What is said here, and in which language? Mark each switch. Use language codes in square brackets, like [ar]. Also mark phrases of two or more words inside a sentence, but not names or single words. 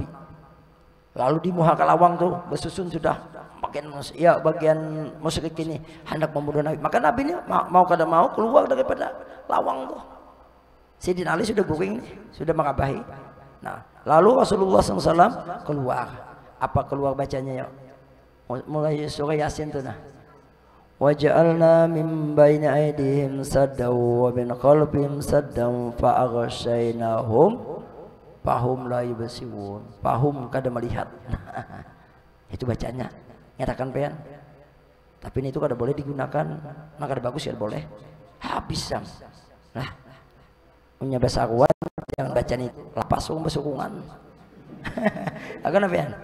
[bjn] Lalu di Muhaka Lawang tuh bersusun sudah bagian musyrik ini hendak membunuh Nabi. Maka Nabi ini mau kada mau keluar daripada lawang tuh. Sayyidina Ali sudah guring nih, sudah mengabahi. Nah, lalu Rasulullah SAW keluar. Apa keluar bacanya ya? Mulai surah Yasin tuh nah. [ar] وَجَعَلْنَا مِنْ بَيْنِ أَيْدِيهِمْ سَدًّا وَمِنْ خَلْفِهِمْ سَدًّا فَأَغْشَيْنَاهُمْ فَهُمْ لَا يُبْصِرُونَ. [bjn] Fahum kada melihat. Itu bacanya. Nyatakan pean. Tapi ini itu kada boleh digunakan. Maka kada bagus ya boleh. Habis sam. Lah. Punya bahasa Arab jangan baca nih lapas besukungan. Akan apa pean?